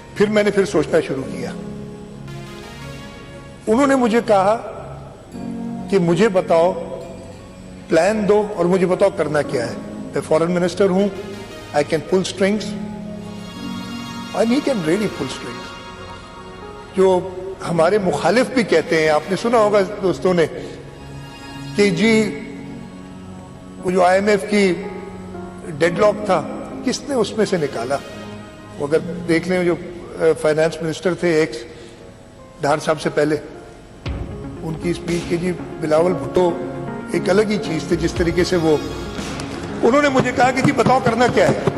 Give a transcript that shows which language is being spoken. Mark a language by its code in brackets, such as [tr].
[ur] میں نے سوچنا شروع کیا. انہوں نے مجھے کہا کہ مجھے بتاؤ, پلان دو اور مجھے بتاؤ کرنا کیا ہے. میں فارن منسٹر ہوں, [en] I can pull strings and he can really pull strings. [ur] جو ہمارے مخالف بھی کہتے ہیں, آپ نے سنا ہوگا دوستوں نے کہ جی وہ جو IMF کی ڈیڈ لاک تھا کس نے اس میں سے نکالا. وہ اگر دیکھ لیں جو فائنانس منسٹر تھے ایکس ڈھار صاحب سے پہلے, ان کی اسپیچ کی جی بلاول بھٹو ایک الگ ہی چیز تھی, جس طریقے سے وہ انہوں نے مجھے کہا کہ جی بتاؤ کرنا کیا ہے.